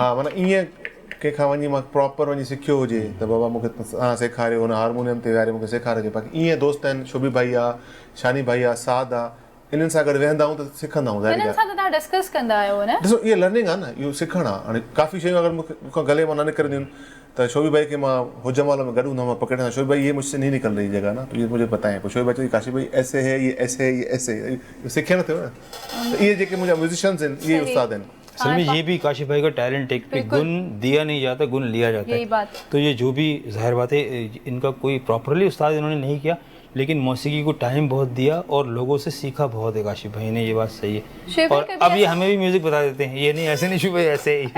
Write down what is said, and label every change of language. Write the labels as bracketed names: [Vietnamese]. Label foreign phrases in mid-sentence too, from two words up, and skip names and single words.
[Sindhi] हा माना ईअं कंहिंखां वञी मां प्रॉपर वञी सिखियो हुजे त बाबा मूंखे तव्हां सेखारियो हुन हारमोनियम ते विहारे मूंखे सेखारियो बाक़ी ईअं दोस्त आहिनि शोभी भाई आहे शानी भाई आहे साद आहे इन्हनि सां गॾु वेहंदा आहियूं त सिखंदा आहियूं ज़ाहिर हिननि सां त तव्हां डिस्कस कंदा आहियो न ॾिसो इहा लर्निंग आहे न इहो सिखणु आहे हाणे काफ़ी शयूं अगरि मूंखां गले मां न निकिरंदियूं आहिनि त शोभी भाई खे मां हुजमाल में गॾु हूंदो मां पकड़े शोभी भाई [Urdu] یہ مجھ سے نہیں نکل رہی جگہ نا تو یہ مجھے بتائیں [Sindhi] पोइ शोभी भाई चई काशी भाई [Urdu] ایسے ہے یہ ایسے ہے یہ ایسے ہے [Sindhi] ये ऐसे है सिखिया न थियो न त इहे जेके मुंहिंजा म्यूज़िशियंस आहिनि इहे उस्ताद आहिनि [Urdu] اصل میں یہ بھی کاشف بھائی کا ٹیلنٹ ہے کہ گن دیا نہیں جاتا گن لیا جاتا यही है बात। تو یہ جو بھی ظاہر بات ہے ان کا کوئی پراپرلی استاد انہوں نے نہیں کیا لیکن موسیقی کو ٹائم بہت دیا اور لوگوں سے سیکھا بہت ہے کاشف بھائی نے یہ بات صحیح ہے शोएब भाई और कभी اب یہ ہمیں بھی میوزک بتا دیتے ہیں یہ نہیں ایسے نہیں شوب ایسے ہی ہے